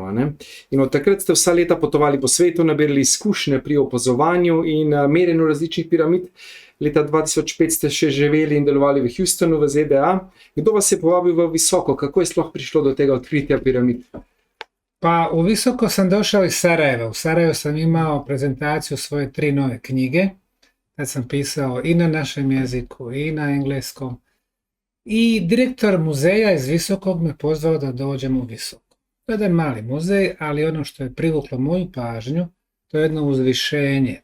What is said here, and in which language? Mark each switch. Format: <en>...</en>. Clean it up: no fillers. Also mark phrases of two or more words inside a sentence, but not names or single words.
<sl>In od takrat ste vsa leta potovali po svetu, nabirali izkušnje pri opazovanju in merjenju različnih piramid. Leta 2005 ste še živeli in delovali v Houstonu v ZDA. Kdo vas je povabil v Visoko? Kako je sploh prišlo do tega odkritja piramid?</sl> <bs>Pa u Visoko sam došao iz Sarajeva. U Sarajevu sam imao prezentaciju svoje 3 nove knjige. Tad sam pisao i na našem jeziku i na engleskom. I direktor muzeja iz Visokog me pozvao da dođem u Visoko. To je jedan mali muzej, ali ono što je privuklo moju pažnju, to je jedno uzvišenje.</bs>